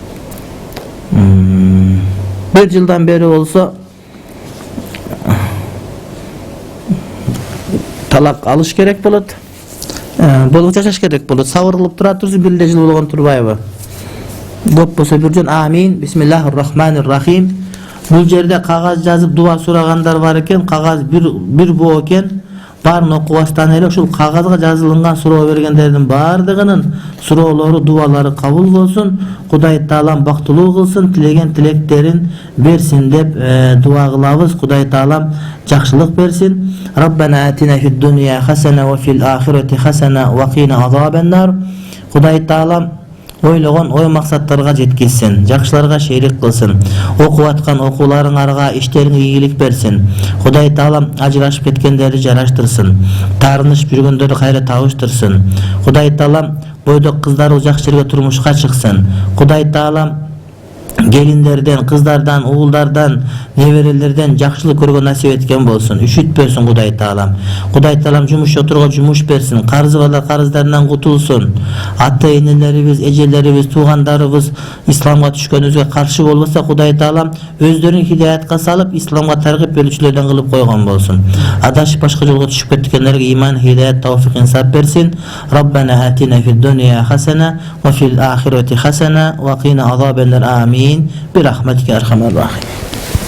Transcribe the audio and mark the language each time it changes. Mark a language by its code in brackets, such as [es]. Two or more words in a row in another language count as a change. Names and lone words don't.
[ky] 1 жылдан бери болсо талак алыш керек болот. Болуп жашаш керек болот. Сабырлып тура турсун, 1 жыл болгон турбайбы? Көп болсо 1 жыл. Амин. [ar] بسم الله الرحمن الرحيم. [ky] Бул жерде кагаз жазып дуа сурагандар бар экен. Кагаз бир боо экен. Барын окубастан эле ушул кагазга жазылган суроо бергендердин бардыгынын суроолору, дуалары кабыл болсун. Кудай Таалам бактылуу кылсын, тилеген тилектерин берсин деп дуа кылабыз. Кудай Таалам жакшылык берсин. [ar] ربنا آتنا في الدنيا حسنة وفي الآخرة حسنة وقنا عذاب النار. [ky] Кудай Таалам ойлогон ой максаттарга жеткизсин, жакшыларга шерик кылсын. Окуп аткан окууларыңарга иштериңе ийгилик берсин. Кудай Таалам ажырашып кеткендерди жараштырсын. Таарынышып жүргөндөрдү кайра табыштырсын. Кудай Таалам бойдок кыздарыбыз жакшы жерге турмушка чыксын. Кудай Таалам gelindерден, кыздардан, уулдардан, неберелерден жакшылык көргөн насип эткен болсун. Үшүтпөсүн Кудай Таалам. Кудай Таалам жумуш отурго жумуш берсин. Карызы балдар карыздарынан кутулсун. Ата-энелерибиз, эжелерибиз, туугандарыбыз исламга түшкөнүбүзгө каршы болбосо, Кудай Таалам өздөрүн хидаятка салып, исламга таргып берүүчүлөрдөн кылып койгон болсун. Адашып башка жолго түшүп кеткендерге иман, хидаят, тавфик, инсап берсин. [ar] ربنا آتنا في الدنيا حسنة وفي الآخرة حسنة وقنا عذاب النار. [ky] Амин. [ar] برحمتك يا أرحم الراحمين.